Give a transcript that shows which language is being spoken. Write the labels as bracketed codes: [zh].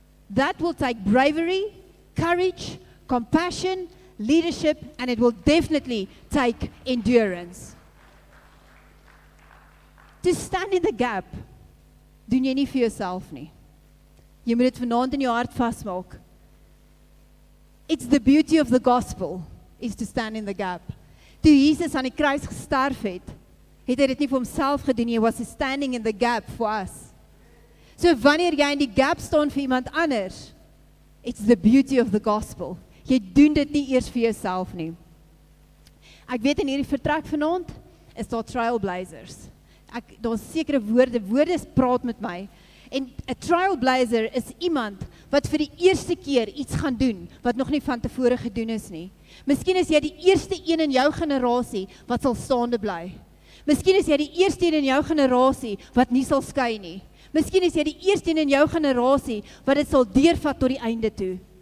[en] That will take bravery, courage, compassion, leadership, and it will definitely take endurance. To stand in the gap, [af] doen jy nie vir jouself nie. Jy moet dit vanaand in jou hart vasmaak. [en] It's the beauty of the gospel, is to stand in the gap. [af] Toe Jesus aan die kruis gesterf het hy dit nie vir homself gedoen nie, [en] he was standing in the gap for us. [af] So wanneer jy in die gap staan vir iemand anders, [en] it's the beauty of the gospel. [af] Jy doen dit nie eers vir jouself nie. Ek weet in hierdie vertrek vanaand is daar trailblazers. Daar's sekere woorde praat met my. En 'n trailblazer is iemand wat vir die eerste keer iets gaan doen wat nog nie van tevore gedoen is nie. Miskien is jy die eerste een in jou generasie wat sal staande bly. Miskien is jy die eerste een in jou generasie wat nie sal skei nie. Miskien is jy die eerste een in jou generasie wat dit sal deurvat tot die einde toe.